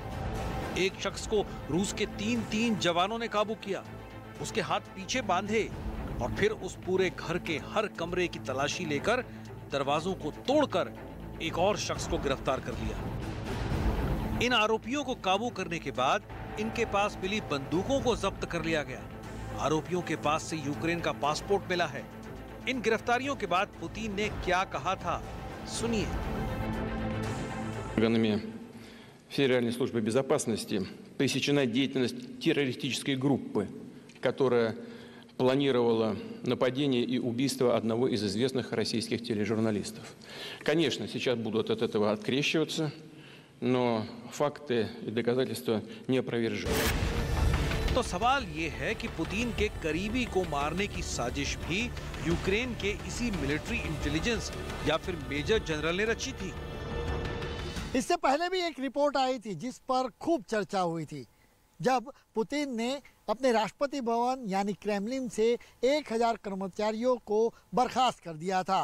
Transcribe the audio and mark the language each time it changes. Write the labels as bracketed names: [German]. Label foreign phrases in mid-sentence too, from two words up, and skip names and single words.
[Hindi] एक शख्स को रूस के 3 जवानों ने काबू किया, उसके हाथ पीछे बांधे और फिर उस पूरे घर के हर कमरे की तलाशी लेकर दरवाजों को तोड़कर एक और शख्स को गिरफ्तार कर लिया। इन आरोपियों को काबू करने के बाद इनके पास मिली बंदूकों को जब्त कर लिया गया। आरोपियों के पास से यूक्रेन का पासपोर्ट मिला है। इन गिरफ्तारियों के बाद पुतिन ने क्या कहा था, सुनिए। [Russian] Органами Федеральной службы безопасности пресечена деятельность террористической группы, которая планировала нападение и убийство одного из известных российских тележурналистов. Конечно, сейчас будут от этого открещиваться, но факты и доказательства неопровержимы. [Hindi] तो सवाल ये है कि पुतिन के करीबी को मारने की साजिश भी यूक्रेन के इसी [English] military intelligence [Hindi] या फिर [English] major general [Hindi] ने रची थी। इससे पहले भी एक रिपोर्ट आई थी जिस पर खूब चर्चा हुई थी, जब पुतिन ने अपने राष्ट्रपति भवन यानी क्रेमलिन से 1000 कर्मचारियों को बर्खास्त कर दिया था।